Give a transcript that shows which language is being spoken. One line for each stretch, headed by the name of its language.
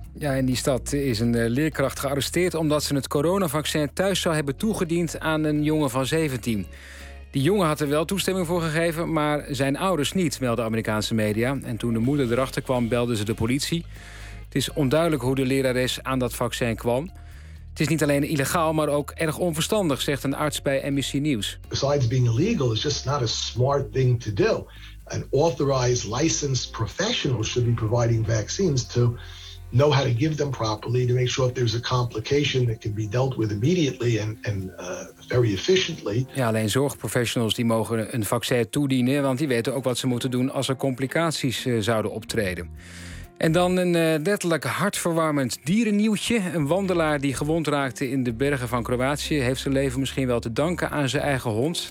Dutch: Ja, in die stad is een leerkracht gearresteerd omdat ze het coronavaccin thuis zou hebben toegediend aan een jongen van 17. Die jongen had er wel toestemming voor gegeven, maar zijn ouders niet, meldde Amerikaanse media. En toen de moeder erachter kwam, belden ze de politie. Het is onduidelijk hoe de lerares aan dat vaccin kwam. Het is niet alleen illegaal, maar ook erg onverstandig, zegt een arts bij NBC News.
English: Besides being illegal, it's just not a smart thing to do. An authorized, licensed professional should be providing vaccines to know how to give them properly, to make sure if there's a complication that can be dealt with immediately and very efficiently.
Dutch: Ja, alleen zorgprofessionals die mogen een vaccin toedienen, want die weten ook wat ze moeten doen als er complicaties zouden optreden. En dan een letterlijk hartverwarmend dierennieuwtje. Een wandelaar die gewond raakte in de bergen van Kroatië heeft zijn leven misschien wel te danken aan zijn eigen hond.